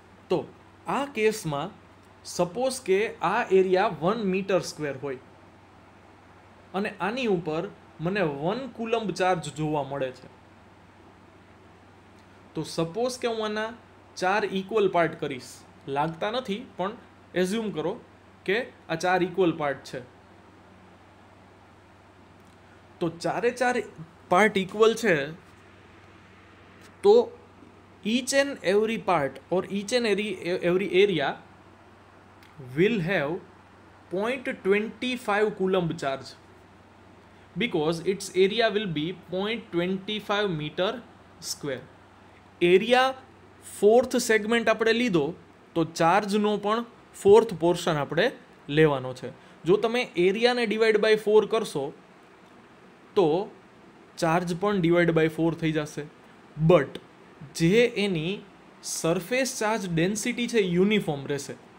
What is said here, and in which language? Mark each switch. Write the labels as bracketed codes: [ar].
[gu] તો આ કેસમાં સપોઝ કે આ એરિયા 1 મીટર સ્ક્વેર હોય અને આની ઉપર મને 1 કુલમ્બ ચાર્જ જોવા મળે છે. તો સપોઝ કે હું આના 4 ઇક્વલ પાર્ટ કરીશ, લાગતા નથી પણ એઝ્યુમ કરો કે આ 4 ઇક્વલ પાર્ટ છે. તો 4 પાર્ટ ઇક્વલ છે, તો [en] each and every part or each and every area will have 0.25 coulomb charge, because its area will be 0.25 meter square. [gu] Area fourth segment આપણે લીધો તો ચાર્જનો પણ ફોર્થ પોર્શન આપણે લેવાનો છે. જો તમે એરિયાને ડિવાઈડ બાય 4 કરશો તો ચાર્જ પણ ડિવાઈડ બાય 4 થઈ જશે. બટ જે એની સરફેસ ચાર્જ ડેન્સિટી છે યુનિફોર્મ રહેશે.